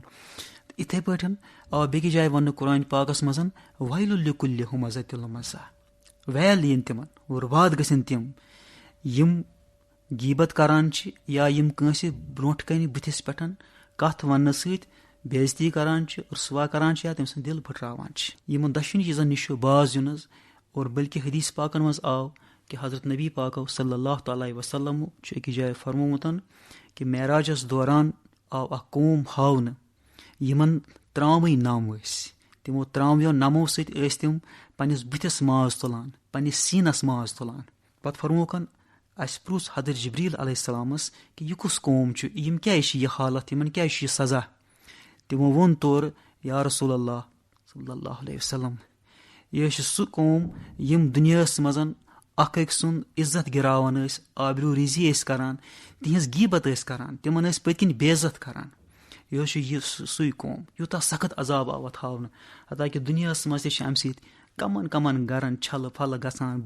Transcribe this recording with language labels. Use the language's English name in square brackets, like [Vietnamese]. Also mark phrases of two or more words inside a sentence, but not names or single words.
[Kashmiri] تہٕ یِتھٕے پٲٹھۍ آو بیٚکِس جایہِ وننہٕ قرآنِ پاکس منٛز [Arabic] وَیلُ لِکُلِّ ہُمَزَةٍ لُمَزَہ, [Kashmiri] ویل یِن تِمن اور واد گژھن تِم یِم غیٖبت کران چھِ یا یِم کٲنٛسہِ برونٛٹھ کنہِ بٕتھِس پٮ۪ٹھ کتھ وننہٕ سۭتۍ بے عزتی کران چھِ, رُسوا کران چھِ یا تٔمۍ سُنٛد دِل پھٕٹراوان چھِ. یِمن دۄشوٕنی چیٖزن نِش چھُ باز یُن حظ. اور بٔلکہِ حدیٖث پاکن منٛز آو کہِ حضرت نبی پاکو [Arabic] صلی اللہ تعالیٰ علیہ وسلم [Kashmiri] چھُ أکِس جایہِ فرمومُت کہِ معراجس دوران آو اکھ قوم ہاونہٕ یِمن ترٛامٕے نم ٲسۍ. تِمو ترٛامویو نمو سۭتۍ ٲسۍ تِم پننِس بٕتھِس ماز تُلان, پننِس سیٖنس ماز تُلان. پتہٕ فرموکھ اَسہِ پرُژھ حضرت جبریٖل علیہ السلامس کہِ یہِ کُس قوم چھُ, یِم کیازِ چھِ یہِ حالت, یِمن کیازِ چھُ یہِ سزا. تِمو ووٚن تورٕ [Arabic] یا رسول اللہ صلی اللہ علیہ وسلم, [Kashmiri] یہِ چھُ سُہ قوم یِم دُنیاہس منٛز اکھ أکۍ سُنٛد عزت گِراوان ٲسۍ, آبروٗ ریٖزی ٲسۍ کران, تِہنٛز غیٖبت ٲسۍ کران, تِمن ٲسۍ پٔتۍ کِنۍ بے عزت کران. یہِ حظ چھُ یہِ سُے قوم. یوٗتاہ سخت عذاب آو اتھ ہاونہٕ, حتاکہِ دُنیاہس منٛز تہِ چھِ امہِ سۭتۍ کمن کمن گرن چھلہٕ پھلہٕ گژھان.